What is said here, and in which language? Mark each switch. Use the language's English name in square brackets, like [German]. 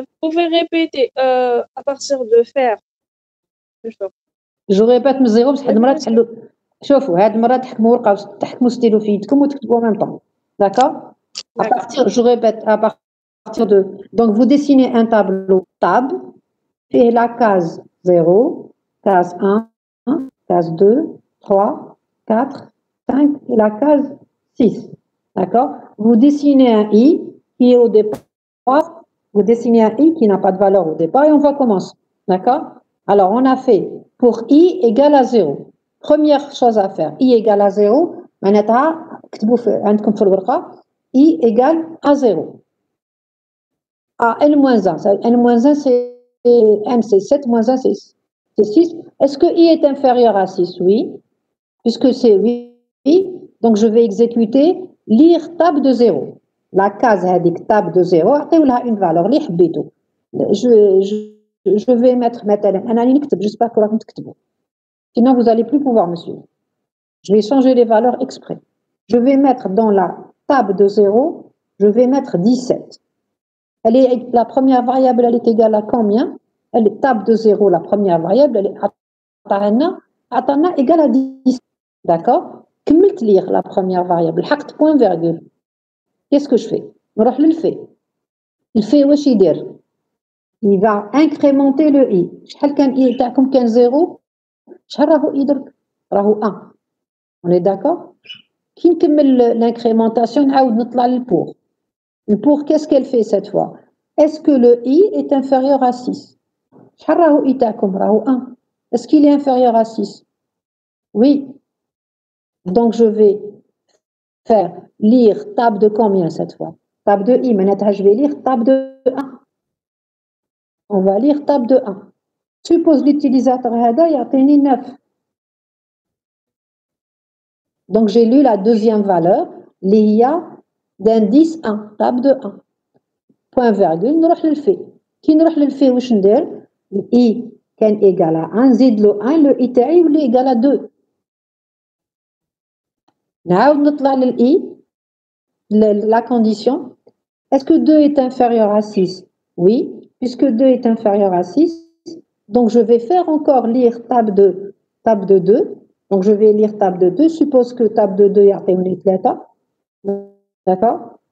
[French] Vous pouvez répéter à partir de faire. Je répète [Arabic] من زيرو بصح هاد المرة تحلوا شوفوا هاد المرة تحكموا ورقة تحكموا ستيلو في يدكم وتكتبوا [French] en même temps. D'accord? À partir, je répète, à partir de... Donc, vous dessinez un tableau tab et la case 0, case 1, case 2, 3, 4, 5 et la case 6. D'accord? Vous dessinez un i qui est au départ, vous dessinez un i qui n'a pas de valeur au départ et on va commencer. D'accord? Alors, on a fait pour i égale à 0. Première chose à faire, i égale à 0, [Arabic] معناتها كتبوا عندكم في الورقة [French] i égale à 0. À n-1, n-1 c'est n c'est 7, moins 1 c'est 6. Est-ce que i est inférieur à 6? Oui. Puisque c'est oui, donc je vais exécuter lire tab de 0. La case هذيك tab de 0, [Arabic] عطيو لها [French] une valeur [Arabic] اللي حبيتو. [French] Je vais mettre [Arabic] مثلا أنا اللي نكتب, [French] j'espère que [Arabic] راكم تكتبوا. [French] Sinon vous allez plus pouvoir me suivre. Je vais changer les valeurs exprès. Je vais mettre dans la tab de 0, je vais mettre 17. La première variable, elle est égale à combien? Elle est tab de 0, la première variable, elle est égale à 10. D'accord? كملت lire la première variable, حقت point virgule. Qu'est-ce que je fais? [Arabic] نروح للفي. الفي واش يدير؟ [French] Il va incrémenter le i. [Arabic] شحال كان i تاعكم كان 0 شحال راهو i درك؟ راهو 1. [French] On est d'accord? [Arabic] كي نكمل l'incrémentation نعاود نطلع للبور. [French] Le pour, qu'est-ce qu'elle fait cette fois? Est-ce que le i est inférieur à 6? [Arabic] شحال راهو i تاعكم؟ راهو 1. [French] Est-ce qu'il est inférieur à 6? Oui. Donc je vais faire lire tab de combien cette fois? Tab de i, maintenant je vais lire tab de 1. On va lire tab de 1. Suppose l'utilisateur [Arabic] هذا يعطيني [French] 9. Donc j'ai lu la deuxième valeur, l'IA d'indice 1, tab de 1. Point virgule, [Arabic] نروح للفي. كي نروح للفي واش ندير؟ i كان [French] égal à 1, [Arabic] نزيد له 1, le i تاعي يولي [French] égal à 2. [Arabic] نعاود نطلع للI, la condition. [French] Est-ce que 2 est inférieur à 6? Oui, puisque 2 est inférieur à 6, donc je vais faire encore lire tab de 2. Donc je vais lire tab de 2, suppose que tab de 2 [Arabic] يعطيوني [French] 3. D'accord?